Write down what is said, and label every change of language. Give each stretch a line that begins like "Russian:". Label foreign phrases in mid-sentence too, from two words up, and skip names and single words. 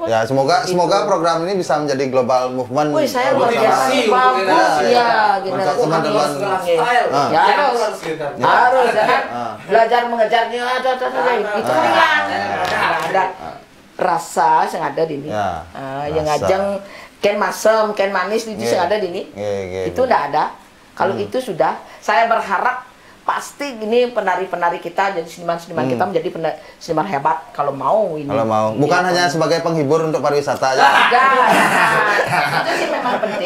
Indonesian: Ya, semoga program ini bisa menjadi
English: global movement.
Indonesian: Wih, saya luar biasa bagus ya, teman-teman. Ya harus kan belajar mengejarnya itu hilang. Ada rasa yang ada di ini.
Balinese: Yang ngajeng ken masem, ken manis itu yang ada di ini.
Indonesian: Itu enggak ada. Kalau itu sudah, saya berharap pasti ini penari-penari kita, jadi seniman-seniman kita menjadi seniman hebat kalau mau ini. Kalau mau, bukan hanya sebagai penghibur untuk pariwisata aja. Itu sih memang penting.